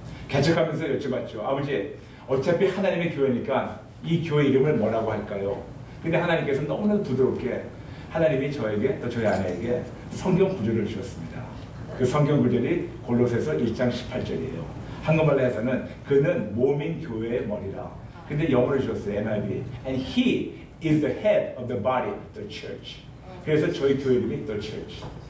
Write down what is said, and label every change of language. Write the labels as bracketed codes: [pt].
[ko] 개척하면서 여쭤봤죠. 아버지, 어차피 하나님의 교회니까 이 교회 이름을 뭐라고 할까요? 근데 하나님께서 너무나도 부드럽게 하나님이 저에게 또 저희 아내에게 성경 구절을 주셨습니다. 그 성경 구절이 골로새서 1장 18절이에요. 한국말로 해서는 그는 몸인 교회의 머리라. 근데 영어로 주셨어요. NIV. [en] And he is the head of the body, the church. [ko] 그래서 저희 교회 이름이 the church.